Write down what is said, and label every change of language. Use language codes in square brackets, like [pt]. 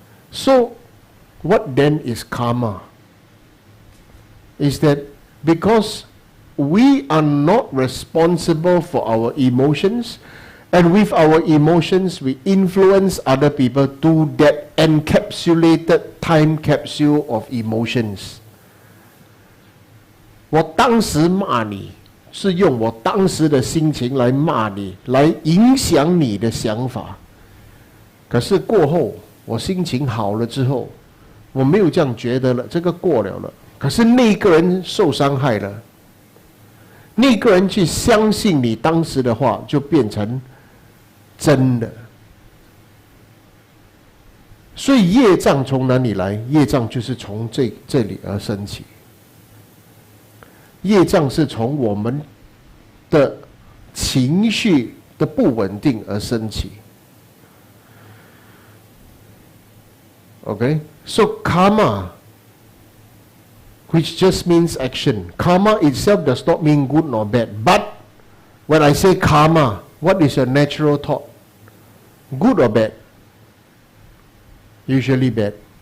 [en] So, what then is karma? Is that because we are not responsible for our emotions, and with our emotions we influence other people to that encapsulated time capsule of emotions. [zh] 我当时骂你，是用我当时的心情来骂你，来影响你的想法。可是过后，我心情好了之后，我没有这样觉得了，这个过了。可是那个人受伤害了，那个人去相信你当时的话，就变成真的。所以业障从哪里来？业障就是从这里而升起。业障是从我们的情绪的不稳定而升起。 [en] Okay, so karma, which just means action. Karma itself does not mean good nor bad. But when I say karma, what is your natural thought? Good or bad? Usually bad.